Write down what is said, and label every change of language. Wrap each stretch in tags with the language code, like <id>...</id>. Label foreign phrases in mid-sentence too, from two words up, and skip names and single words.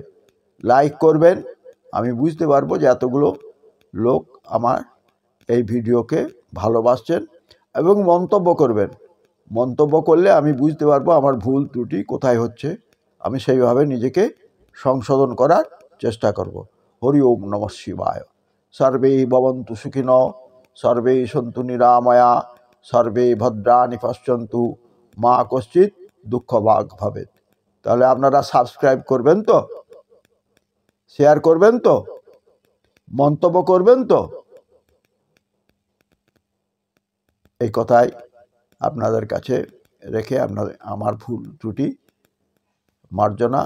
<bn>লাইক করবেন, আমি বুঝতে পারবো যে এতগুলো লোক আমার এই ভিডিওকে ভালোবাসছেন। এবং মন্তব্য করবেন, মন্তব্য করলে আমি বুঝতে পারবো আমার ভুল ত্রুটি কোথায় হচ্ছে, আমি সেইভাবে নিজেকে সংশোধন করার চেষ্টা করব।</bn> <sa>হরি ওম নমঃ শিবায়। সর্বে ভবন্তু সুখিনঃ, সর্বে সন্তু নিরাময়া, সর্বে ভদ্রাণি পশ্যন্তু, মা কশ্চিৎ দুঃখভাগ ভবেৎ।</sa> <bn>তাহলে আপনারা সাবস্ক্রাইব করবেন তো, শেয়ার করবেন তো, মন্তব্য করবেন তো? এই কথাই আপনাদের কাছে রেখে আমার ভুল ত্রুটি মার্জনা করবেন।</bn>